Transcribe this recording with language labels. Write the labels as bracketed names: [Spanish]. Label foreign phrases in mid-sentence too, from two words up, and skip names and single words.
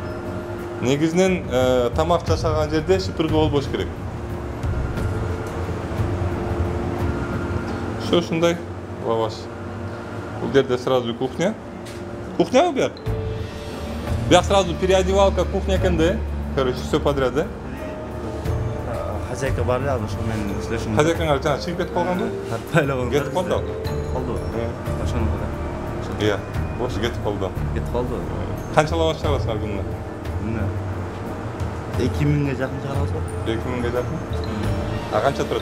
[Kyrgyz] Негизинен тамак жашаган жерде шыпыргы болбош керек. Ушундай лаваш. Бул жерде сразу кухня. Кухня бияк? Бияк [Russian] сразу переодевалка, [Kyrgyz] кухня экен да? [Russian] Короче, все подряд, да? [Kyrgyz] Хозяйка бар эле, ошо менен иштешим. Хозяйкаңар жана чыгып кетип калганбы? Байлабын. Кетип калды. Калды. Ошону да. Иә, ошо кетип калды. Кетип калды. Канча лаваш чыгарасыңар күнүнө? Мына 2000ге жакын чыгарабыз го. 2000ге жакын? А канча турат?